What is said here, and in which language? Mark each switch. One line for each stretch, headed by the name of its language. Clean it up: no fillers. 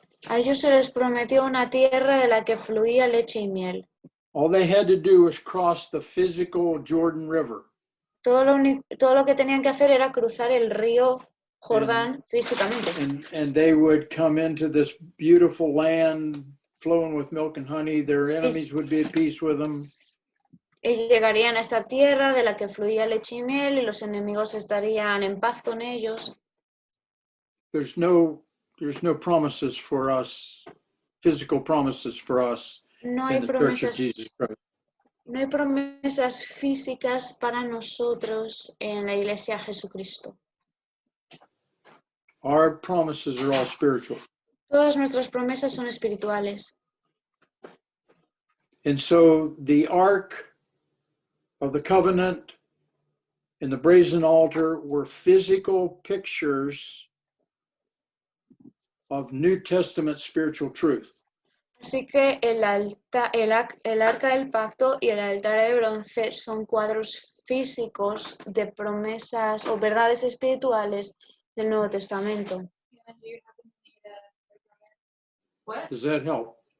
Spanish: A ellos se les prometió una tierra de la que fluía leche y miel.
English: All they had to do was cross the physical Jordan River.
Spanish: Todo lo que tenían que hacer era cruzar el río Jordán físicamente.
English: And they would come into this beautiful land flowing with milk and honey. Their enemies would be at peace with them.
Spanish: Y llegarían a esta tierra de la que fluía leche y miel y los enemigos estarían en paz con ellos.
English: There's no promises for us, physical promises for us
Spanish: No hay
English: in the Church of
Spanish: promesas,
English: Jesus Christ.
Spanish: no hay promesas físicas para nosotros en la Iglesia de Jesucristo.
English: Our promises are all spiritual.
Spanish: Todas nuestras promesas son espirituales.
English: And so the Ark of the Covenant and the brazen altar were physical pictures of New Testament spiritual truth.
Spanish: Así que el arca del pacto y el altar de bronce son cuadros físicos de promesas o verdades espirituales del Nuevo Testamento.
English: Does that help?